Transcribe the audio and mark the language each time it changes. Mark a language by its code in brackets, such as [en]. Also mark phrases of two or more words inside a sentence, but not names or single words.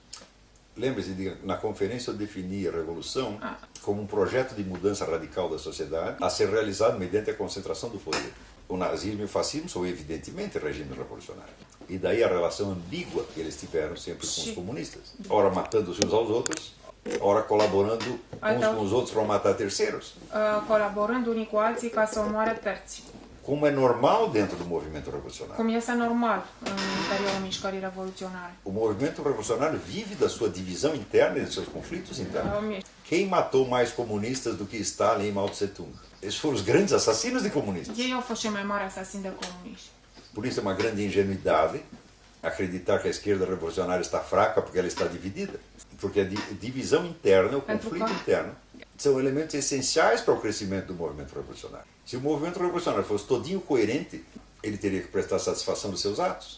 [pt] Lembre-se, na conferência eu defini a revolução como um projeto de mudança radical da sociedade a ser realizado mediante a concentração do poder. O nazismo e o fascismo são evidentemente regimes revolucionários. E daí a relação ambígua que eles tiveram sempre com os comunistas. Ora matando-se uns aos outros, ora colaborando uns com os outros para matar terceiros. [ro] colaborând unii cu alții ca să omoare terți. [pt] Como é normal dentro do movimento revolucionário. [ro] Cum este normal în interiorul mișcării revoluționare. [pt] O movimento revolucionário vive da sua divisão interna e dos seus conflitos internos. Quem matou mais comunistas do que Stalin e Mao Tse-tung? Esses foram os grandes assassinos de comunistas. [ro] Ei au fost cei mai mari asasini de comuniști. [pt] Por isso é uma grande ingenuidade acreditar que a esquerda revolucionária está fraca porque ela está dividida. Porque a divisão interna, o conflito interno, são elementos essenciais para o crescimento do movimento revolucionário. Se o movimento revolucionário fosse todinho coerente, ele teria que prestar satisfação dos seus atos.